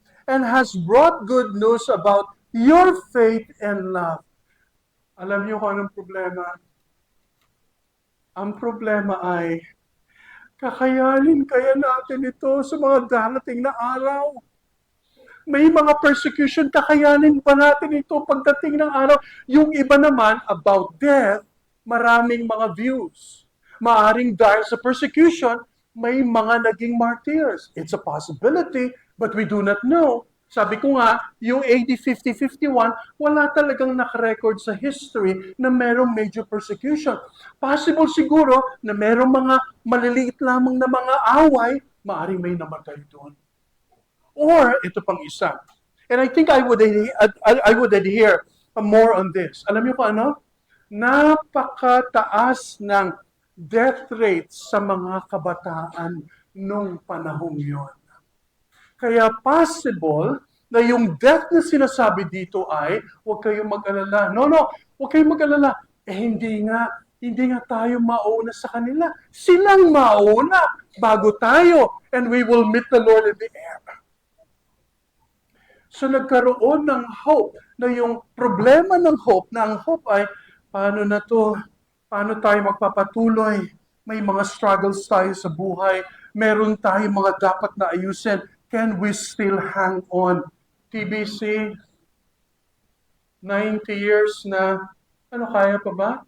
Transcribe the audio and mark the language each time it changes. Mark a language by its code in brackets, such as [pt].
[en] And has brought good news about your faith and love. [tl] Alam niyo kung anong problema? Ang problema ay, kakayanin kaya natin ito sa mga darating na araw. May mga persecution, kakayanin ba natin ito pagdating ng araw? Yung iba naman, about death, maraming mga views. Maaring dahil sa persecution, may mga naging martyrs. [en] It's a possibility, but we do not know. [tl] Sabi ko nga, yung AD 50-51, wala talagang nakarecord sa history na merong major persecution. Possible siguro na merong mga maliliit lamang na mga away, maaring may namatay doon. Or, ito pang isa. [en] And I think I would adhere more on this. [tl] Alam niyo pa ano? Napakataas ng death rate sa mga kabataan nung panahong yon. Kaya possible na yung death na sinasabi dito ay, huwag kayong mag-alala. No, huwag kayong mag-alala. Hindi nga tayo mauna sa kanila. Silang mauna bago tayo. [en] And we will meet the Lord in the air. [tl] So nagkaroon ng hope na yung problema ng hope, na ang hope ay, paano na to? Paano tayo magpapatuloy? May mga struggles tayo sa buhay. Meron tayong mga dapat na ayusin. [en] Can we still hang on? TBC, 90 years na, [tl] kaya pa ba?